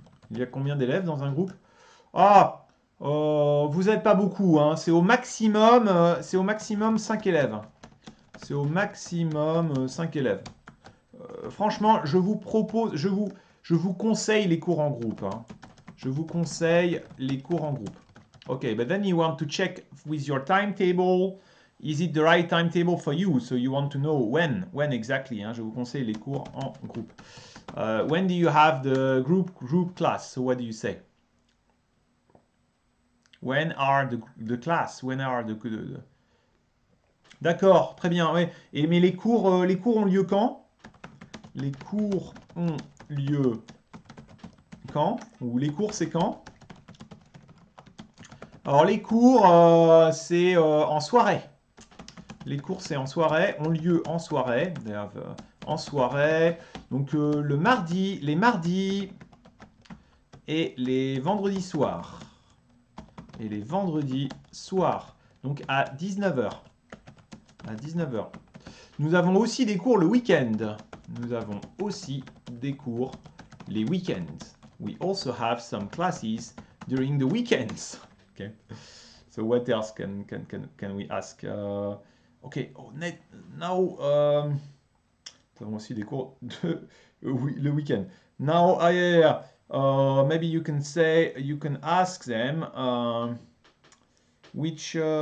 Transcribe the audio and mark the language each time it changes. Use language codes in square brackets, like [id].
[fr] Il y a combien d'élèves dans un groupe? Ah, vous n'êtes pas beaucoup, hein. C'est au maximum 5 élèves. C'est au maximum 5 élèves. Franchement, je vous propose, Je vous conseille les cours en groupe. Hein. Je vous conseille les cours en groupe. [en] Okay, but then you want to check with your timetable. Is it the right timetable for you? So you want to know when exactly. [fr] Hein. Je vous conseille les cours en groupe. [en] When do you have the group class? So what do you say? When are the class? When are the [fr] D'accord, très bien. Ouais. Et mais les cours ont lieu quand? Les cours ont lieu quand? Ou les cours c'est quand? Alors les cours c'est en soirée. Les cours c'est en soirée, ont lieu en soirée. En soirée. Donc le mardi, les mardis et les vendredis soirs. Et les vendredis soirs. Donc à 19h. À 19h. Nous avons aussi des cours le week-end. Nous avons aussi des cours les week-ends. [en] We also have some classes during the weekends. Okay. So what else can we ask? Okay. Oh, now, [fr] nous avons aussi des cours de le week-end. [en] Now, yeah. Maybe you can say, you can ask them which.